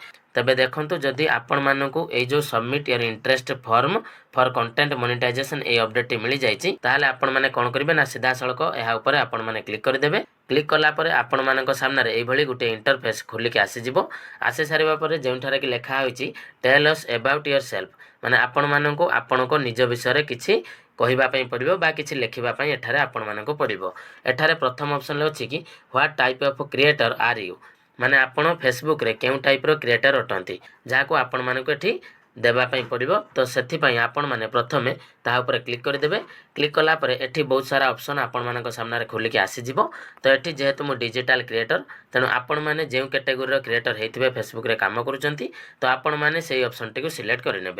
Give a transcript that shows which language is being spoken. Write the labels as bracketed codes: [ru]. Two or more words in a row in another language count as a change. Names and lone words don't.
[or] ତବେ ଦେଖନ୍ତୁ ଯଦି ଆପଣ ମାନକୁ ଏ ଜୋ [en] Submit your interest form for content monetization [or] ଏ ଅପଡେଟ ମିଳ ଯାଇଛି ତାହାଲେ ଆପଣ ମାନେ କଣ କରିବେ ନା ସିଧା ସଳଖ ଏହା ଉପରେ ଆପଣ ମାନେ କ୍ଲିକ କର ଦେବେ। କ୍ଲିକ କଲା ପରେ ଆପଣ ମାନଙ୍କ ସାମନେ ରେ ଏଭଳି ଗୋଟେ ଇଣ୍ଟରଫେସ ଖୋଲି କେ ଆସି ଯିବ। ଆସେ ସାରିବା ପରେ ଯେଉଁଠାରେ କି ଲେଖା ହୋଇଛି [en] Tell us about yourself [or] ମାନେ ଆପଣ ମାନଙ୍କୁ ଆପଣଙ୍କ ନିଜ ବିଷୟ କିଛି କହିବା ପାଇଁ ପଡ଼ିବ ବା କିଛି ଲେଖିବା ପାଇଁ ଏଠାରେ ଆପଣ ମାନଙ୍କୁ ପଡ଼ିବ। ଏଠାରେ ପ୍ରଥମ ଅପସନ ଅଛି କି [en] What type of creator are you [or] ମାନେ ଆପଣ ଫେସବୁକ ରେ କେଉଁ ଟାଇପ ର କ୍ରିଏଟର ଅଟନ୍ତି ଯାହାକୁ ଆପଣ ମାନଙ୍କୁ ଏଠି ଦେବା ପାଇଁ ପଡ଼ିବ। ତୋ ସେଥି ପାଇଁ ଆପଣ ମାନେ ପ୍ରଥମେ ତା ଉପରେ କ୍ଲିକ କର ଦେବେ। କ୍ଲିକ କଲା ପରେ ଏଠି ବହୁତ ସାରା ଅପସନ ଆପଣ ମାନଙ୍କ ସାମନେ ରେ ଖୋଲି କେ ଆସି ଯିବ। ତୋ ଏଠି ଯେହେତୁ ମୁଁ [en] digital creator [or] ତେଣୁ ଆପଣ ମାନେ ଯେଉଁ କ୍ୟାଟେଗୋରି ର କ୍ରିଏଟର ହୋଇଥିବେ ଫେସବୁକ ରେ କାମ କରୁଛନ୍ତି ତୋ ଆପଣ ମାନେ ସେହି ଅପସନ ଟି କୁ ସିଲେକ୍ଟ କର ନେବେ।